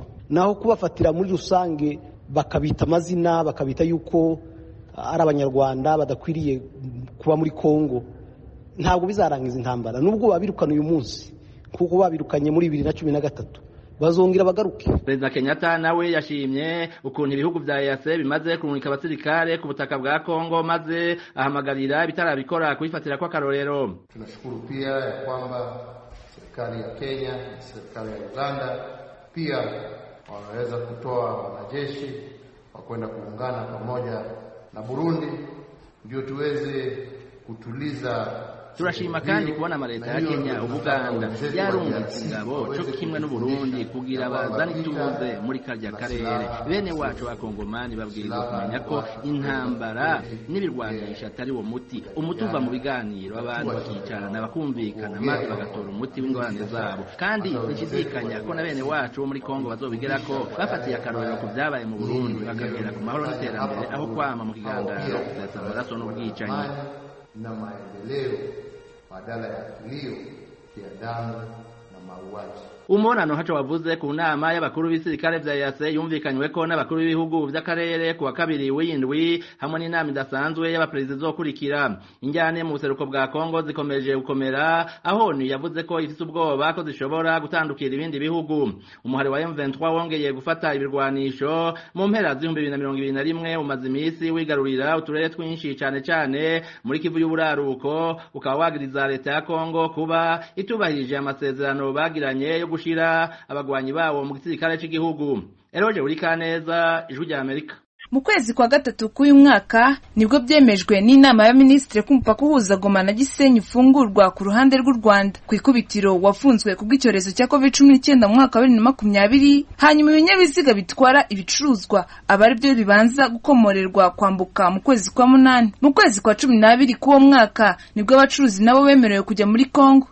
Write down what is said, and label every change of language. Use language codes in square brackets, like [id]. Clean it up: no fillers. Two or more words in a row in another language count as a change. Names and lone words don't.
[rw] Naho kubafatira muri rusange bakabita amazina, bakabita yuko ari abanyarwanda badakwiriye kuba muri Kongo, ntabwo bizarangiza intambara. Nubwo babirukana uyu munsi kuko babirukanye muri 2013, bazongera bagaruke. [rn] Perezida Kenyatta nawe yashimye ukuntu ibihugu vya EAC bimaze kurungika abasirikare ku butaka bwa Kongo, maze ahamagarira bitarabikora kubifatira kwa karorero. [sw] Tunashukuru pia ya kwamba serikali ya Kenya na serikali ya Uganda pia wanaweza kutoa wanajeshi wa kwenda kuungana pamoja na Burundi ndio tuweze kutuliza. [rn] Turashima kandi kubona amaleta ya Kenya, Uganda yarungitse ingabo cyo kimwe n'u Burundi kugira bazane ituze muri karya karere. Bene wacu bakongomani babwirizwa kumenya ko intambara n'ibirwanisha atari wo muti. Umuti uva mu biganiro, abantu bakicarana bakumvikana maze bagatora umuti w'ingorane zabo. Kandi nshidikanya ko na bene wacu muri Kongo bazobigerako bafatiye akarorero ku byabaye mu Burundi bakagera ku mahoro n'iterambere aho kwama mu kigandaro gusesa amaraso n'ubwicanyi [sw] na maendeleo badala ya kilio ya damu na mauaji. [rn] Umonano haco wavuze ku nama y'abakuru b'isirikare vya EAC yumvikanywe ko n'abakuru b'ibihugu vy'akarere ku wa kabiri w'indwi hamwe n'inama idasanzwe y'abaperezida zokurikira. Injyane mu buseruko bwa Kongo zikomeje gukomera, aho ni yavuze ko ifite ubwoba ko zishobora gutandukira ibindi bihugu. Umuhari wa M23 wongeye gufata ibirwanisho mu mpera z'2021 umaze imisi wigarurira uturere twinshi cane muri Kivu y'Uburaruko, ukaba wagiriza leta ya Kongo kuba itubahirije amasezerano bagiranye yo gushira abagwanyi bawo mu gisirikare cy'igihugu. Eroje Urikaneza, Ijwi rya Amerika. [rw] Mu kwezi kwa gatatu k'uyu mwaka nibwo byemejwe n'inama ya ministre kumupaka uhuza Goma na Gisenyi ufungurwa ku ruhande rw'u Rwanda. Ku ikubitiro wafunzwe kubw'icyorezo cya COVID-19 mu mwaka wa 2020, hanyuma ibinyabiziga bitwara ibicuruzwa abari byo bibanza gukomorerwa kwambuka mu kwezi kwa 8. Mu kwezi kwa 12 k'uwo mwaka nibwo abacuruzi nabo bemerewe kujya muri Kongo.